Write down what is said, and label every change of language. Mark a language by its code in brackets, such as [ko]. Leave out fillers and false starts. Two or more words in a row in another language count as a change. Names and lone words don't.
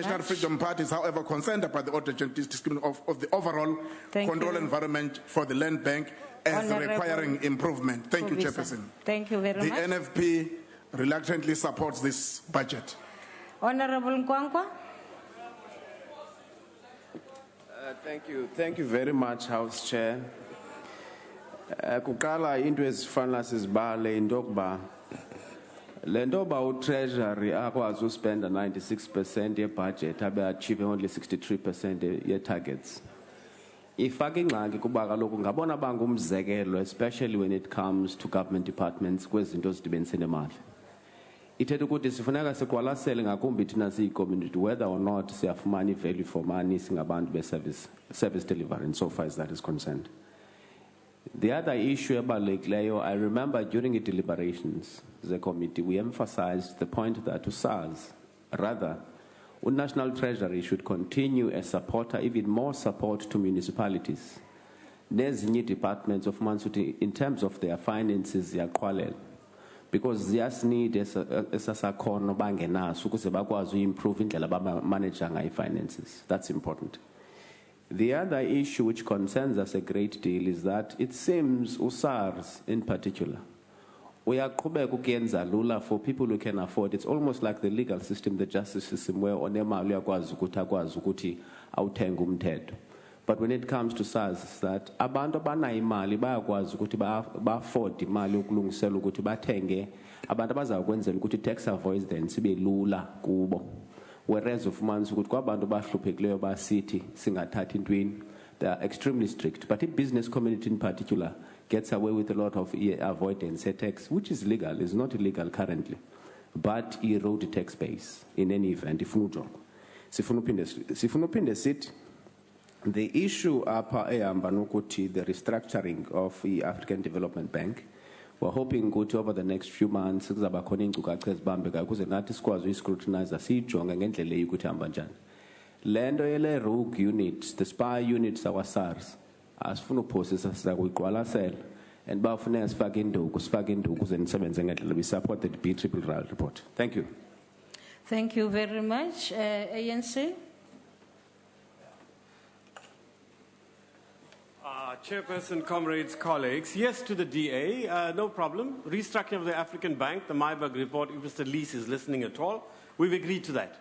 [en] National Freedom Party is, however, concerned about the discipline of the overall control environment for the land bank as requiring improvement. Thank you, Chairperson. Thank you very The much. NFP reluctantly supports this budget. Honorable Nkwankwa. Thank you very much, House Chair. [xh] Kukala into ezifana sizibale into okuba le nto yoba uTreasury akwazi uspenda 96% yebudget abe [en] achieve only [xh] 63% ye-targets. Ifaka ingxaki kuba kaloku ngabona bangumzekelo, [en] especially when it comes to government departments [xh] kwezinto ezidibenise nemali. Ithetha ukuthi sifuneka siqwalasele ngakumbi thina siyi-community [en] whether or not [xh] siyafumana i- [en] value for money [xh] singabantu be-service delivery [en] and so far as that is concerned. The other issue about ebalulekileyo, I remember during the deliberations, the committee, we emphasized the point that to SARS, rather, the National Treasury should continue as supporter, even more support to municipalities. Nezinye departments of Mansuti, in terms of their finances, ziyaqhwalela. Because just need [xh] esasakhono bangenaso ukuze bakwazi improve indlela abamanage ngayo finances. [en] That's important. The other issue which concerns us a great deal is that it seems SARS in particular, [xh] uyaqhubeka ukuyenza lula [en] for people who can afford. It's almost like the legal system, the justice system, where [xh] onemali uyakwazi ukuthi akwazi ukuthi awuthenga umthetho. [en] But when it comes to [xh] SARS, that abantu abanayo imali bayakwazi ukuthi ba-afford imali yokulungisela ukuthi bathenge abantu abazakwenzela ukuthi [en] tax avoidance [xh] ibe lula kubo. [en] Whereas of months [xh] ukuthi kwabantu bahluphekileyo basithi singathathi intweni, [en] they are extremely strict. But the business community in particular gets away with a lot of avoidance tax, which is legal, is not illegal currently, but erode tax base in any event. [xh] Sifuna uphinde sithi [en] the issue [xh] apha ehamba nokuthi [en] the restructuring of the African Development Bank. We're hoping [xh] ukuthi [en] over the next few months [xh] kuzaba khona iinkcukacha ezibambekayo ukuze nathi sikwazi uyiscrutinize siyijonge ngendlela eyithi ihamba njani. Le nto yele rogue units, [en] the spy units [xh] akwa-SARS, asifuna uphosisa siza kuyiqwalasela and bafuneka sifake induku ukuze nisebenze ngendlela. [en] We support the BRRR report. Thank you. Thank you very much. ANC. Chairperson, comrades, colleagues, yes to the DA, no problem. Restructuring of the African Bank, the Myberg report, if Mr. Lees is listening at all, we've agreed to that.